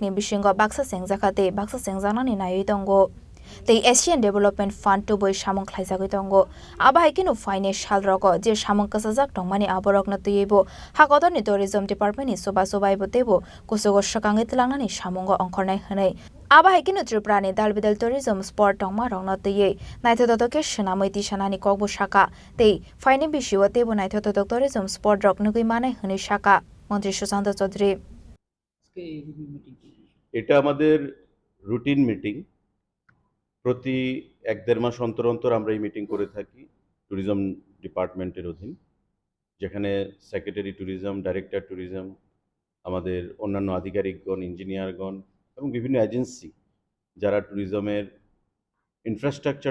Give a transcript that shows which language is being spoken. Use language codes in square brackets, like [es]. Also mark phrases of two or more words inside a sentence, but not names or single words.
[trp] ni bisingo Baksa Sengjakate Baksa Sengjana ni nayoi tongo The Asian Development Fund to boy Shamong Khlaijakoi tongo Abahaikino financial rogo je Shamong kasajak tongmani aborok na tuyebo hakotor ni [en] tourism department [trp] ni soba ibotebo kusogo shakange tilangnani Shamongo ongkornai hwnai Abahaikino Tripura ni dalbidal [en] tourism sport [trp] tongma rong na tuye naithotoke shnamoi tisanani kokbo shaka te faini bishiwo tebo naithotok [en] tourism sport [trp] rok nugui manai hwnai shaka মন্ত্রী সুশান্ত চৌধুরী [bn] এটা আমাদের [en] routine meeting [bn] প্রতি 1-1.5 মাস অন্তর অন্তর আমরা এই মিটিং করে থাকি [en] tourism department [bn] অধীন যেখানে [en] secretary tourism director tourism [bn] আমাদের অন্যান্য আধিকারিকগণ ইঞ্জিনিয়ারগণ এবং বিভিন্ন এজেন্সি যারা [en] tourism infrastructure